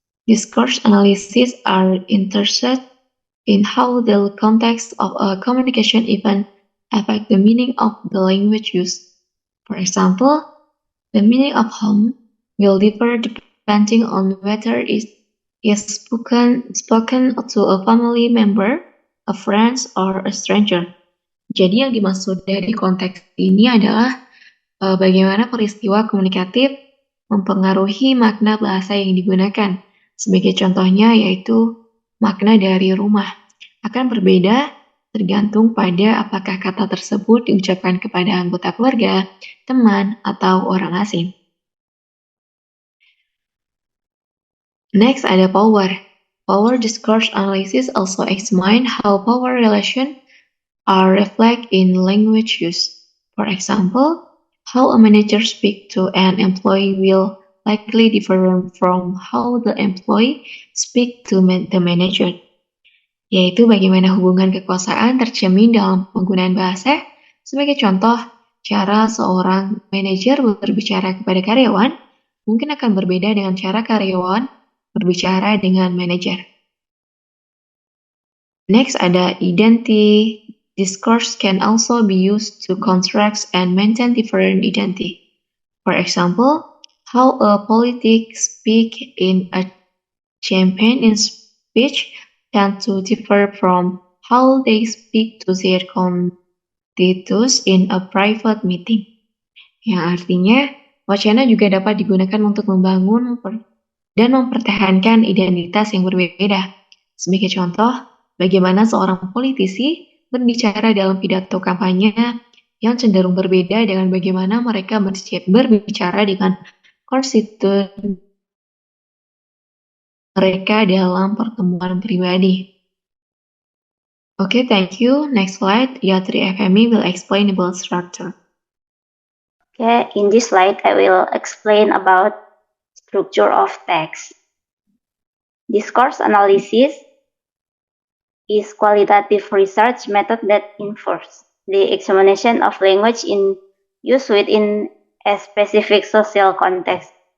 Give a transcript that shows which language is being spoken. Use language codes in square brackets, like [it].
[en] Discourse analysis are interested in how the context of a communication event affect the meaning of the language used. For example, the meaning of home will differ depending on whether it is spoken to a family member, a friend, or a stranger. [id] Jadi yang dimaksud dari konteks ini adalah bagaimana peristiwa komunikatif mempengaruhi makna bahasa yang digunakan. Sebagai contohnya yaitu makna dari rumah akan berbeda tergantung pada apakah kata tersebut diucapkan kepada anggota keluarga, teman, atau orang asing. [en] Next [id] ada [en] power. Power discourse analysis also examine how power relations are reflected in language use. For example, how a manager speaks to an employee will likely differ from how the employee speaks to the manager. [id] Yaitu bagaimana hubungan kekuasaan tercermin dalam penggunaan bahasa. Sebagai contoh, cara seorang manajer berbicara kepada karyawan mungkin akan berbeda dengan cara karyawan berbicara dengan manajer. [en] Next [id] ada [en] identity. Discourse can also be used to construct and maintain different identity. For example, how a politic speaks in a campaign in speech tend to differ from how they speak to their constituents in a private meeting. [id] Yang artinya, wacana juga dapat digunakan untuk membangun dan mempertahankan identitas yang berbeda. Sebagai contoh, bagaimana seorang politisi berbicara dalam pidato kampanye yang cenderung berbeda dengan bagaimana mereka berbicara dengan konstituen mereka dalam pertemuan pribadi. [en] Okay, thank you. Next slide, Yatri FMI will explain about structure. Okay, in this slide, I will explain about structure of text. Discourse analysis is qualitative research method that involves the examination of language in use within a specific social context.